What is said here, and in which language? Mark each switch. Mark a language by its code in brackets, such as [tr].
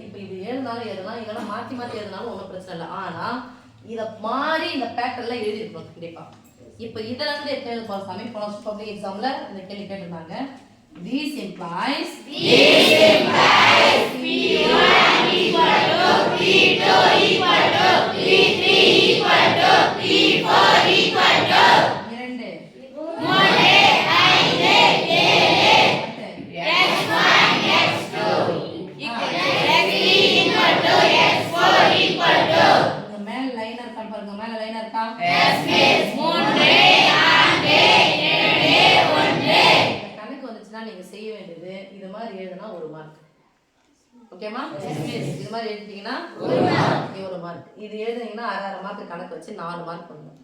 [ta] இப்போ இது எழுதினாலும் எழுதலாம், இல்லனா மாத்தி மாத்தி எழுதினாலும் ஒண்ணும் பிரச்சனை இல்ல. ஆனா இத மாறி இந்த பேட்டர்ன்ல எழுதி இருக்கணும் கண்டிப்பா. இப்போ இதல இருந்து எழுத போற சாமி போன பப்ளிக் எக்ஸாம்ல இந்த கேள்வி கேட்டிருந்தாங்க. [en] This implies P1 equal to P2 equal to P3 equal to P4 equal to 2 3 5 7 x1 x2 equal to x3 equal to x4 equal to. [ta] இந்த மேல லைன் இருக்கா பாருங்க. மேல லைன் இருக்கா? [en] Yes miss. [ta] 3 4 7 1 கணக்கு வந்துச்சுனா நீங்க செய்ய வேண்டியது இது மாதிரி எழுதுனா 1 மார்க். ஓகேமா? [en] Yes miss. [ta] இது மாதிரி எழுதிட்டீங்கன்னா 1 மார்க். 1 மார்க். இது எழுதுனீங்கன்னா 1/2 மார்க் கணக்கு வச்சு 4 மார்க் பண்ணுங்க.